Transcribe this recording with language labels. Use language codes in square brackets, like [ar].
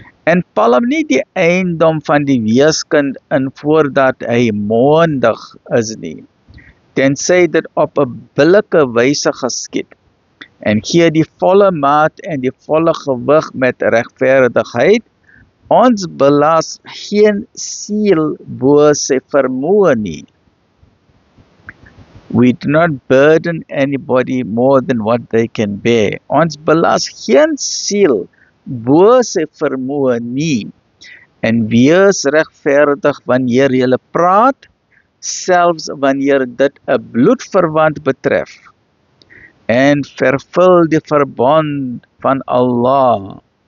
[af] En palm nie die eiendom van die weeskind in voordat hy mondig is nie, tensy dit op 'n billike wyse geskied, en gee die volle maat en die volle gewig met regverdigheid. Ons belas geen siel bo sy vermoë nie. [en] We do not burden anybody more than what they can bear. [af] Ons belas geen siel bo sy vermoë nie. En wees regverdig wanneer jy praat, selfs wanneer dit 'n bloedverwant betref, en vervul die verbond van Allah.